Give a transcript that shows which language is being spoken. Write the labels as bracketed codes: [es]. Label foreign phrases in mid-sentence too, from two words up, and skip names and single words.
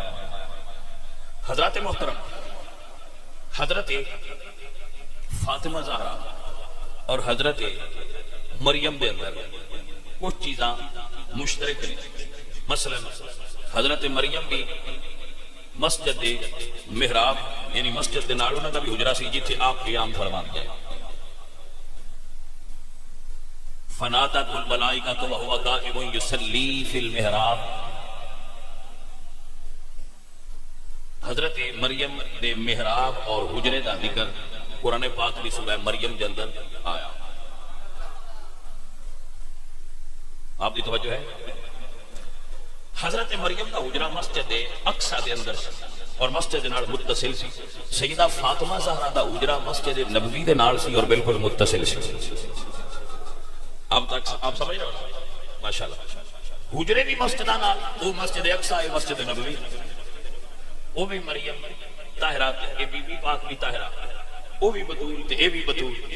[pa] حضرت محترم، حضرت فاطمہ زہرا اور حضرت مریم دے اندر کچھ چیزاں مشترک ہیں۔ مثلا حضرت مریم بھی مسجد دے محراب یعنی مسجد دے نال انہاں دا بھی حجرہ سی جتھے آپ قیام فرماندے ہیں۔ [ar] فنادت الملائکۃ وہو قائم یصلی فی المحراب، [pa] حضرت مریم دے محراب اور حجرے دا ذکر قرآن پاک دی سورہ مریم دے اندر آیا۔ آپ دی توجہ ہے؟ حضرت مریم دا حجرہ مسجد اقصی دے اندر اور مسجد نال متصل سی، سیدہ فاطمہ زہرا دا حجرہ مسجد نبوی دے نال سی اور بالکل متصل سی۔ [ur] اب تک آپ سمجھ رہے ہو ماشاءاللہ؟ [pa] حجرے بھی مسجدہ نال، وہ مسجد اقصی ہے، مسجد نبوی، وہ بھی مریم طاہرہ، اے بی بی پاک بھی طاہرہ، وہ بھی بطول تے اے بھی بطول۔